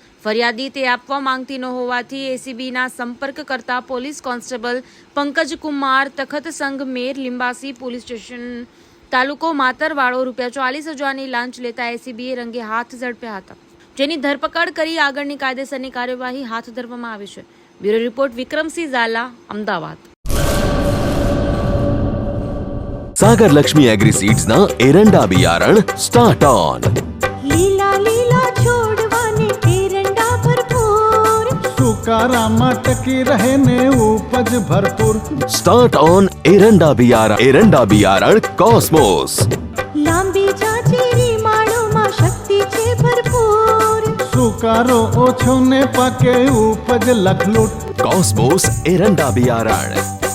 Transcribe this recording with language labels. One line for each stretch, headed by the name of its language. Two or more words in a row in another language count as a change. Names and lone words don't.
Gujarati: ફરિયાદી તે આપવા માંગતી ન હોવાથી એસીબીના સંપર્ક કરતા પોલીસ કોન્સ્ટેબલ પંકજકુમાર તખતસંગ મેર લિંબાસી પોલીસ સ્ટેશન તાલુકો માતરવાડો ₹40,000ની લાંચ લેતા એસીબીએ રંગે હાથ ઝડપ્યા હતા, જેની ધરપકડ કરી આગળની કાયદેસરની કાર્યવાહી હાથ ધરવામાં આવી છે। બ્યુરો રિપોર્ટ વિક્રમસિંહ ઝાલા, અમદાવાદ। સાગર લક્ષ્મી એગ્રી સીડ્સ ના એરંડા બિયારણ સ્ટાર્ટ ઓન। લીલા લીલા છોડવાને એરંડા ભરપૂર, સુકારામાં ટકી રહે ને ઉપજ ભરપૂર। સ્ટાર્ટ ઓન એરંડા બિયારણ કોસ્મોસ। લાંબી જાચેરી માળોમાં શક્તિ છે ભરપૂર, સુકારો ઓછો ને પાકે ઉપજ લખલૂટ। કોસ્મોસ એરંડા બિયારણ।